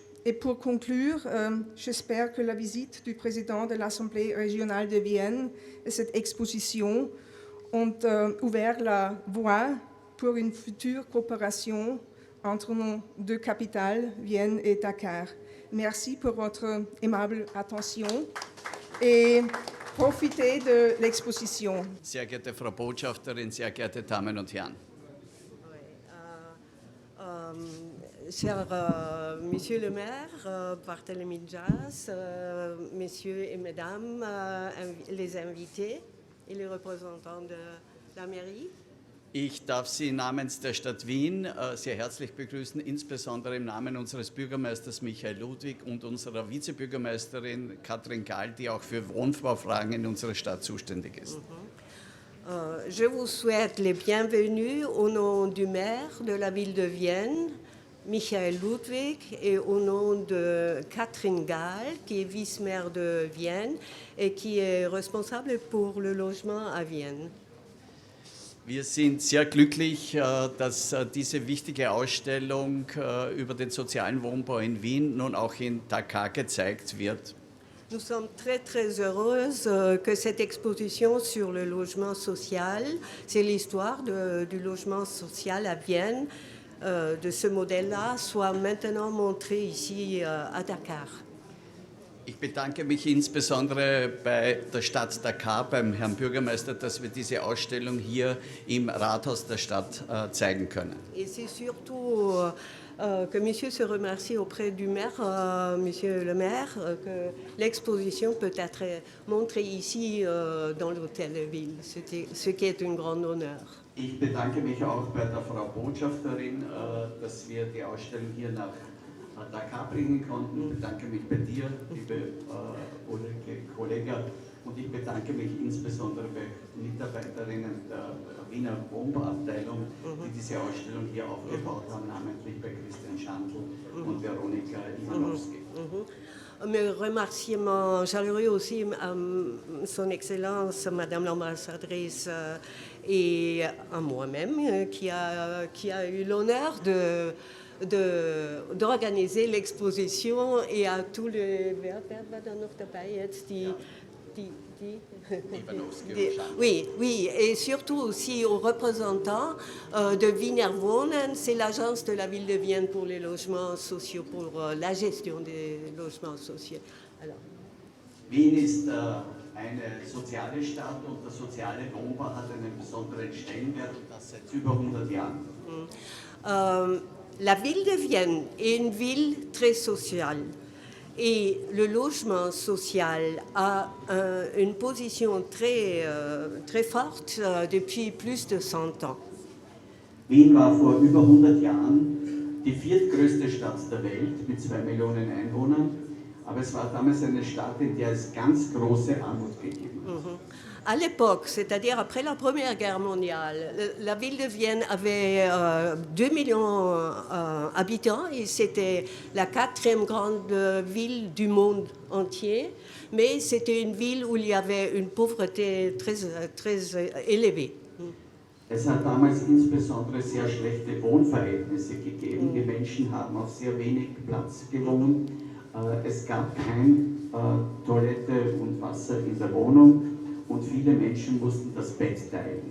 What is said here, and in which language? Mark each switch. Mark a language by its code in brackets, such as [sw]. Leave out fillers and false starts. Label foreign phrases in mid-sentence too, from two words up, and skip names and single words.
[fr] Et pour conclure, j'espère que la visite du président de l'Assemblée régionale de Vienne et cette exposition ont ouvert la voie pour une future coopération entre nos deux capitales, Vienne et Dakar. Merci pour votre aimable attention et profitez de l'exposition. [de] Sehr geehrte Frau Botschafterin, sehr geehrte Damen und Herren. [fr] Cher Monsieur le maire, Barthélémy Dias, messieurs et mesdames, les invités et les représentants de la mairie. [de] Ich darf Sie namens der Stadt Wien sehr herzlich begrüßen, insbesondere im Namen unseres Bürgermeisters Michael Ludwig und unserer Vizebürgermeisterin Katrin Gahl, die auch für Wohnbaufragen in unserer Stadt zuständig ist. [fr] Je vous souhaite les bienvenus au nom du maire de la ville de Vienne, Michael Ludwig, et au nom de Katrin Gahl, qui est vice-maire de Vienne et qui est responsable pour le logement à Vienne. [de] Wir sind sehr glücklich, dass diese wichtige Ausstellung über den sozialen Wohnbau in Wien nun auch in Dakar gezeigt wird. [fr] Nous sommes très très heureuses que cette exposition sur le logement social, c'est l'histoire du logement social à Vienne, de ce modèle-là, soit maintenant montrée ici à Dakar. [de] Ich bedanke mich insbesondere bei der Stadt Dakar, beim Herrn Bürgermeister, dass wir diese Ausstellung hier im Rathaus der Stadt zeigen können. [fr] Et c'est surtout que monsieur se remercie auprès du maire, monsieur le maire, que l'exposition peut être montrée ici dans l'hôtel de ville, ce qui est un grand honneur. [de] Ich bedanke mich auch bei der Frau Botschafterin, dass wir die Ausstellung hier nach Dakar bringen konnten. Ich bedanke mich bei dir, liebe Ulrike Kollega, und ich bedanke mich insbesondere bei Mitarbeiterinnen der Wiener Wohnbauabteilung, die diese Ausstellung hier aufgebaut haben, namentlich bei Christian Schandl und Veronika Iwanowski. [fr] Mes remerciements chaleureux aussi à son Excellence, Madame l'ambassadrice, et à moi-même, qui a eu l'honneur d'organiser l'exposition, et à tous les... Oui, et surtout aussi aux représentants de Wiener Wohnen, c'est l'agence de la ville de Vienne pour les logements sociaux, pour la gestion des logements sociaux. Alors. [de] Wien ist eine soziale Stadt und der soziale Wohnbau hat einen besonderen Stellenwert und das seit über 100 Jahren. [fr] La ville de Vienne est une ville très sociale. Et le logement social a une position très, très forte depuis plus de 100 ans. [de] Wien war vor über 100 Jahren die viertgrößte Stadt der Welt mit 2 Millionen Einwohnern, aber es war damals eine Stadt, in der es ganz große Armut gegeben hat. [fr] À l'époque, c'est-à-dire après la Première Guerre mondiale, la ville de Vienne avait 2 millions d'habitants et c'était la 4e grande ville du monde entier, mais c'était une ville où il y avait une pauvreté très, très élevée. [de] Es hat damals insbesondere sehr schlechte Wohnverhältnisse gegeben. Die Menschen haben auf sehr wenig Platz gewohnt. Es gab keine Toilette und Wasser in der Wohnung. Und viele Menschen mussten das Bett teilen.